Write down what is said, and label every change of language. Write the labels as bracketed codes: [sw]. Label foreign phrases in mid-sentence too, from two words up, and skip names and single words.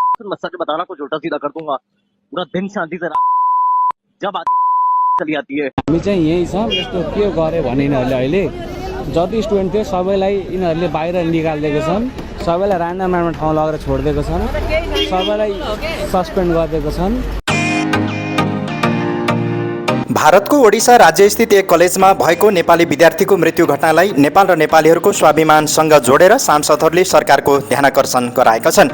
[hi] फिर मैं सच बताना कुछ उल्टा सीधा कर दूंगा। पूरा दिन शांति से जब आती चली आती है। [ne] हामी चाहिँ यही छौँ। यस्तो के गरे भने यिनीहरूले अहिले जति स्टुडेन्ट थियो सबैलाई यिनीहरूले बाहिर निकालिदिएको छन्, सबैलाई ऱ्यान्डम ठाउँ लगेर छोडिदिएको छन्, सबैलाई सस्पेन्ड गरिदिएको छन्। भारतको ओडिसा राज्यस्थित एक कलेजमा भएको नेपाली विद्यार्थीको मृत्यु घटनालाई नेपाल र नेपालीहरूको स्वाभिमानसँग जोडेर सांसदहरूले सरकारको ध्यानाकर्षण गराएका छन्।